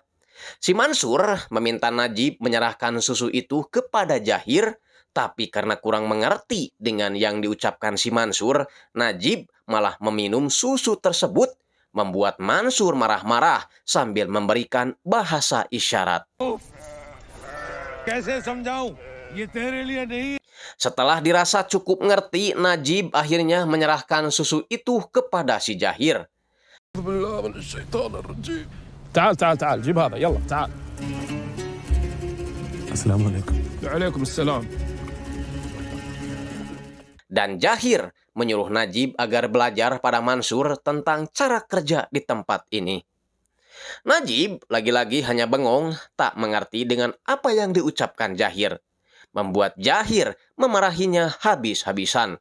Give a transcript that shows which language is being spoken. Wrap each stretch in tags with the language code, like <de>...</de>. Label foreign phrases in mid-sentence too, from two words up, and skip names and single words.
<id>Si Mansur meminta Najib menyerahkan susu itu kepada Jahir, tapi karena kurang mengerti dengan yang diucapkan si Mansur, Najib malah meminum susu tersebut, membuat Mansur marah-marah sambil memberikan bahasa isyarat.</id> <hi>कैसे समझाऊं</hi> <id>Setelah dirasa cukup ngerti, Najib akhirnya menyerahkan susu itu kepada si Jahir.</id> <ar>تعال تعال تعال جيب هذا يلا تعال. Assalamualaikum. وعليكم السلام.</ar> <id>Dan Jahir menyuruh Najib agar belajar pada Mansur tentang cara kerja di tempat ini. Najib lagi-lagi hanya bengong, tak mengerti dengan apa yang diucapkan Jahir. Membuat Jahir memarahinya habis-habisan.</id>